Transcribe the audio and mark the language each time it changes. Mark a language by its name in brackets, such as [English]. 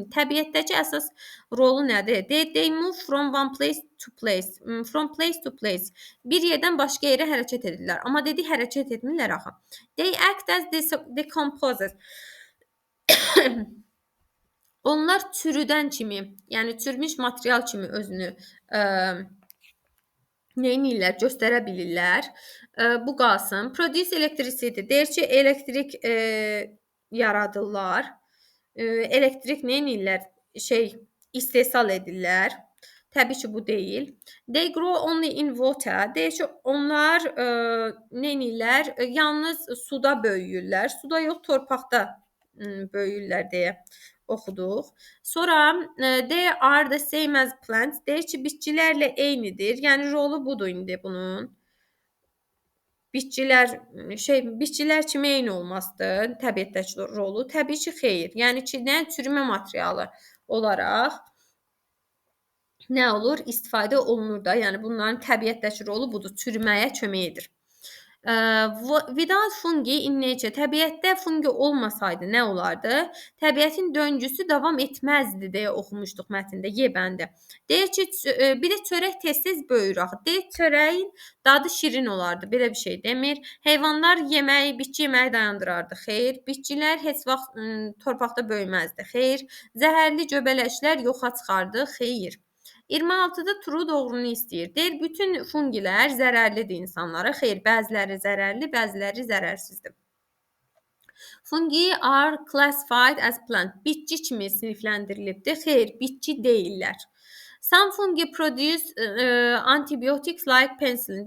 [Azerbaijani] Təbiətdəki əsas rolu nədir? [English] They move from one place to place. From place to place. [Azerbaijani] Bir yerdən başqa yerə hərəkət edirlər. Amma dedi hərəkət etmirlər axı. [English] They act as decomposers. [Azerbaijani] Onlar çürüdən kimi, yəni çürümüş material kimi özünü neynirlər, göstərə bilirlər. Bu qalsın. [English] Produce electricity. [Azerbaijani] Deyir ki, elektrik yaradırlar. Elektrik neynirlər? İstehsal edirlər. Təbii ki, bu deyil. [English] They grow only in water. [Azerbaijani] Deyir ki, onlar neynirlər? Yalnız suda böyüyürlər. Suda yox, torpaqda böyüyürlər deyə oxuduq. Sonra [English] they are the same as plants. [Azerbaijani] Deyir ki, bitkilərlə eynidir. Yəni rolu budur indi bunun. Bitkilər kimi eyni olmasıdır təbiətdəki rolu. Təbii ki, xeyr. Yəni ki, çürümə materialı olaraq nə olur? İstifadə olunur da. Yəni bunların təbiətdəki rolu budur. Çürüməyə kömək edir. [English] Without fungi in nature, [Azerbaijani] təbiətdə fungi olmasaydı nə olardı? Təbiətin döngüsü davam etməzdi deyə oxumuşduq mətndə Y bəndi. Deyir ki, bir də çörək tez-tez böyür axı. Deyir çörəyin dadı şirin olardı. Belə bir şey demir. Heyvanlar yeməyi, bitki yeməyi dayandırardı. Xeyr. Bitkilər heç vaxt torpaqda böyüməzdi. Xeyr. Zəhərli göbələklər yoxa çıxardı. Xeyr. 26-da true doğrunu istəyir. Deyir, bütün fungilər zərərlidir insanlara. Xeyr, bəziləri zərərli, bəziləri zərərsizdir. [English] Fungi are classified as plant. [Azerbaijani] Bitki kimi sinifləndirilibdir. Xeyr, bitki deyillər. [English] Some fungi produce antibiotics like penicillin.